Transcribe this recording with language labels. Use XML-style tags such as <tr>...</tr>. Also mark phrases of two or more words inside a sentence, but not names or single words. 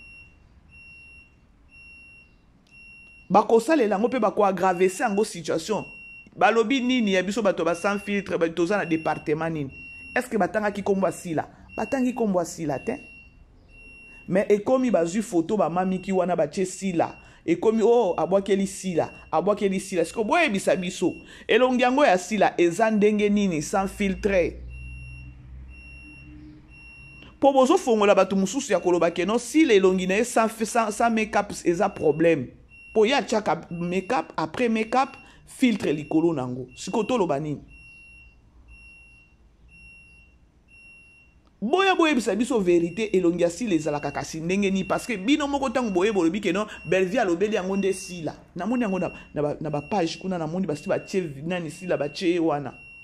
<ln>bakosalela ngo pe bako aggraver yango situation balobi nini ya biso bato ba</ln> <fr>sans filtre</fr> <ln>batoza na département nini</ln> <fr>est-ce que</fr> <ln>batangaki kombo sila batangi kombo sila te mais ekomi bazui photo ba mamiki wana batie sila ekomi abwakeli sila siko boye bisa biso elongi yango ya sila eza ndenge nini</ln> <fr>sans filtre</fr> <ln>po bozo fongola batu mususu ya koloba keno sila elongi na</ln> <fr>sans make-up</fr> <ln>eza problème po ya chaka make-up après make-up filtre likolo nango siko toloba nini boya bisa biso vérité elongi asila ezalaka kasi ndenge ni</ln> <fr>parce que</fr> <ln>bino moko tango boye bolobi ke non Belvi alobeli yango nde sila namoni yango na ba page kuna namoni basi batie nani sila batie wana</ln>